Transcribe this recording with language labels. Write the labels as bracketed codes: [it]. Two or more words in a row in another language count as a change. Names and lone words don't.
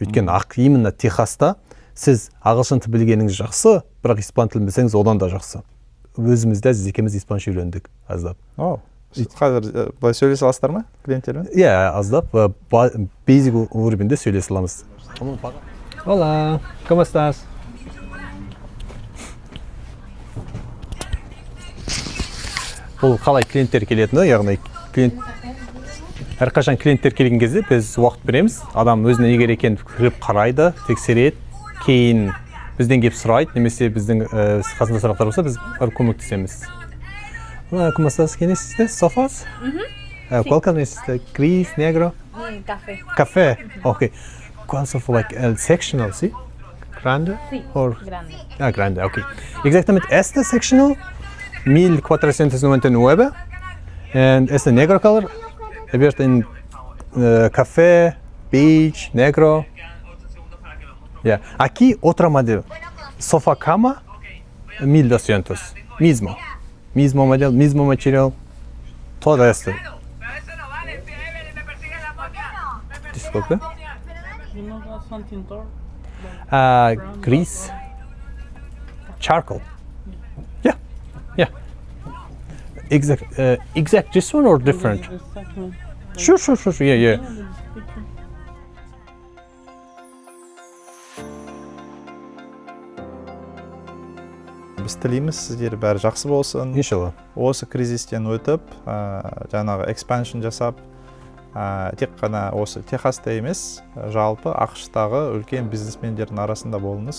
[kk] Өйткені именно Техаста сіз ағылшын тілін білгеніңіз жақсы, бірақ испан тілін білсеңіз одан да жақсы. Өзімізде екеуміз испанша үйрендік аздап. Қазір былай сөйлесе аласыздар ма клиенттермен? Иә, аздап basic уровеньде сөйлесе аламыз. [es] Hola, ¿cómo estás? [kk] Бұл қалай клиенттер келетіні, яғни әрқашан клиенттер келген кезде біз уақыт береміз. Адам өзіне егер екен кіріп қарайды, тексереді, кейін бізден келіп сұрайды, немесе біздің қасында сұрақтар болса, біз барып көмектесеміз. [es] ¿Cómo estás? ¿Quién es usted? ¿Sofas? ¿Cuál carne es este? ¿Gris, negro? Café. Café, ok. ¿Cuál sofa? Like el sectional, ¿sí? ¿Grande? Sí, Or... grande. Ah, grande, ok. Exactamente, este sectional 1499 and este negro color abierto en café, beige, negro. Yeah. Aquí otra modelo, sofá cama 1200, mismo modelo, mismo material, todo esto. Disculpe. Gris, charcoal. Yeah. [en] Exact this one or different? Sure. Yeah. [kk] Біз тілейміз, сіздер бәрі жақсы болсын. Иншалла. Осы кризистен өтіп, жаңағы экспаншн жасап, тек қана осы Техаста емес, жалпы ақш-тағы үлкен бизнесмендердің арасында болыңыз.